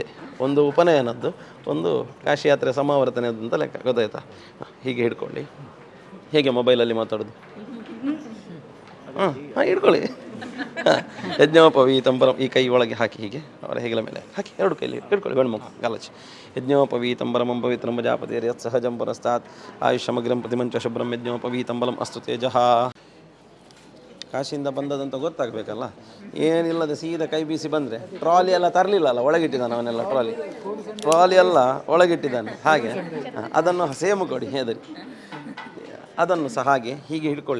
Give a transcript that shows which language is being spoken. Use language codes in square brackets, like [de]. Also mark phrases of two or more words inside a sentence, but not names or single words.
[kn] 1 ಉಪನಯನದ್ದು, 1 ಕಾಶಿ ಯಾತ್ರೆ ಸಮಾವರ್ತನೆಯದ್ದು ಅಂತ ಲೆಕ್ಕ, ಗೊತ್ತಾಯ್ತಾ? ಹೀಗೆ ಹಿಡ್ಕೊಳ್ಳಿ. ಹೇಗೆ ಮೊಬೈಲಲ್ಲಿ ಮಾತಾಡೋದು? ಹಾಂ ಹಿಡ್ಕೊಳ್ಳಿ. [sa] ಯಜ್ಞೋಪವೀತಂ ಪರಂ, [kn] ಈ ಕೈ ಒಳಗೆ ಹಾಕಿ ಹೀಗೆ ಅವರ ಹೆಗಲ ಮೇಲೆ ಹಾಕಿ 2 ಕೈಲಿ ಹಿಡ್ಕೊಳ್ಳಿ, ಗಂಡು ಗಾಲಚಿ. [sa] ಯಜ್ಞೋಪವೀತಂ ಪರಮಂ ಪವಿತ್ರಂ ಪ್ರಜಾಪತಿರ್ ಯತ್ ಸಹಜಂ ಪುರಸ್ತಾತ್ ಆಯುಷ್ಯಮಗ್ರಂ ಪ್ರತಿಮಂಚ ಶುಭ್ರಂ ಯಜ್ಞೋಪವೀತಂ ಬಲಂ ಅಸ್ತು ತೇಜಃ. [kn] ಕಾಶಿಯಿಂದ ಬಂದದಂತ ಗೊತ್ತಾಗಬೇಕಲ್ಲ. ಏನಿಲ್ಲದೆ ಸೀದಾ ಕೈ ಬೀಸಿ ಬಂದರೆ, ಟ್ರಾಲಿ ಎಲ್ಲ ತರಲಿಲ್ಲಲ್ಲ, ಒಳಗಿಟ್ಟಿದ್ದಾನೆ ಅವನೆಲ್ಲ. ಟ್ರಾಲಿ ಎಲ್ಲ ಒಳಗಿಟ್ಟಿದ್ದಾನೆ. ಹಾಗೆ ಅದನ್ನು ಸೇಮು ಕೊಡಿ ಹೆದರಿ, ಅದನ್ನು ಸಹ ಹಾಗೆ ಹೀಗೆ ಹಿಡ್ಕೊಳ್ಳಿ.